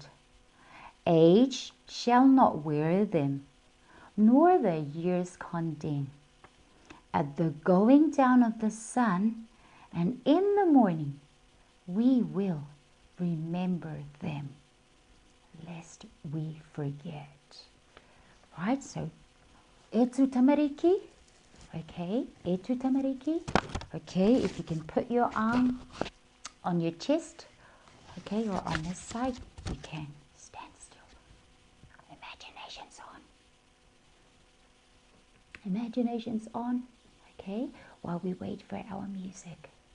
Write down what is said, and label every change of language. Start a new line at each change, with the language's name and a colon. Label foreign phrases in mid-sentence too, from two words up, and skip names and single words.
English: Age shall not weary them, nor the years condemn. At the going down of the sun, and in the morning, we will remember them, lest we forget. Right, so,
Māori: e tu tamariki. Okay, e tu tamariki.
English: Okay, if you can put your arm on your chest, okay, or on this side, you can. Stand still. Imagination's on. Imagination's on, okay, while we wait for our music.